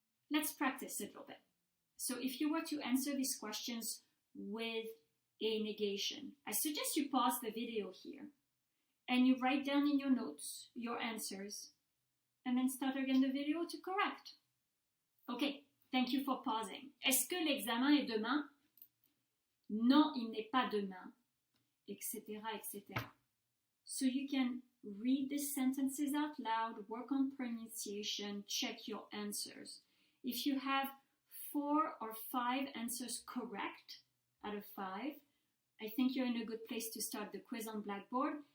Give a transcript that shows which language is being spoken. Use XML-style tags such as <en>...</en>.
<en>Let's practice a little bit. So if you were to answer these questions with a negation, I suggest you pause the video here and you write down in your notes your answers and then start again the video to correct. Okay, thank you for pausing.</en> <fr>Est-ce que l'examen est demain? Non, il n'est pas demain, etc., etc.</fr> <en>So you can read these sentences out loud, work on pronunciation, check your answers. If you have 4 or 5 answers correct out of 5, I think you're in a good place to start the quiz on Blackboard.</en>